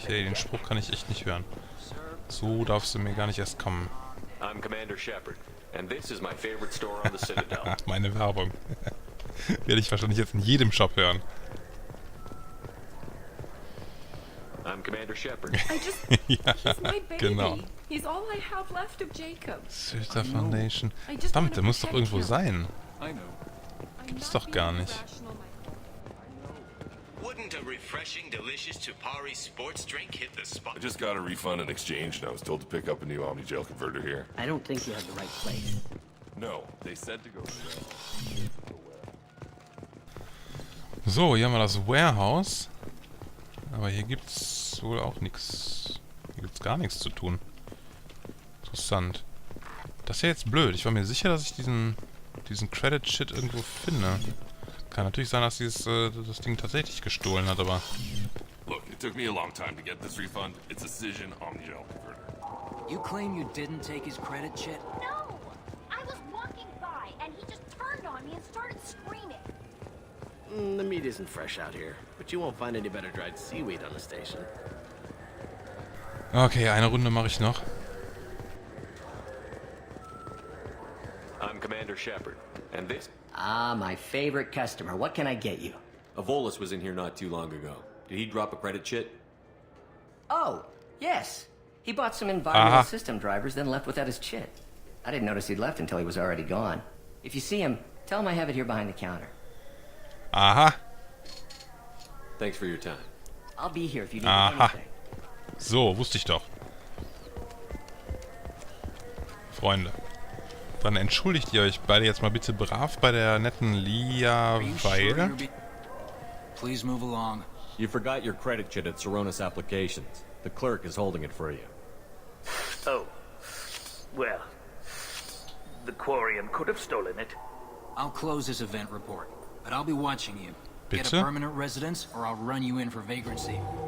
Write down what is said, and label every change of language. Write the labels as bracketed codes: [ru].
[de] Hey, den Spruch kann ich echt nicht hören. So darfst du mir gar nicht erst kommen. [en] I'm Commander Shepard, and this is my favorite store on the Citadel. [de] Meine Werbung. Werde ich wahrscheinlich jetzt in jedem Shop hören. [en] I'm Commander Shepard. [de] Ja, genau. [en] He's all I have left of Jacob. Sirta Foundation. [de] Verdammt, der muss doch irgendwo sein. Gibt's doch gar nicht. [en] Wouldn't a refreshing, delicious Tupari sports drink hit the spot? I just got a refund and exchange, and I was told to pick up a new Omni-Gel converter here. I don't think you have the right place. No, they said to go. [de] So, hier haben wir das Warehouse. Aber hier gibt's wohl auch nichts. Hier gibt's gar nichts zu tun. Interessant. Das ist ja jetzt blöd. Ich war mir sicher, dass ich diesen Credit-Shit irgendwo finde. Kann natürlich sein, dass das Ding tatsächlich gestohlen hat, aber... [en] Look, it took me a long time to get this refund. It's a Cision Omni-Gel converter. You claim you didn't take his credit chit? No! I was walking by, and he just turned on me and started screaming. The meat isn't fresh out here, but you won't find any better dried seaweed on the station. [de] Okay, eine Runde mache ich noch. [en] I'm Commander Shepard, and this... Ah, my favorite customer. What can I get you? A Volus was in here not too long ago. Did he drop a credit chit? Oh, yes. He bought some environmental system drivers, then left without his chit. I didn't notice he'd left until he was already gone. If you see him, tell him I have it here behind the counter. Aha. Thanks for your time. I'll be here if you need anything. [de] So, wusste ich doch. Freunde. Dann entschuldigt ihr euch beide jetzt mal bitte brav bei der netten Lia, weil... [en] Please move along. You forgot your credit chit at Saronis Applications. The clerk is holding it for you. Oh. Well. The Quarian could have stolen it. I'll close this event report, but I'll be watching you. Get a [de] Bitte? [en] permanent residence, or I'll run you in for vagrancy.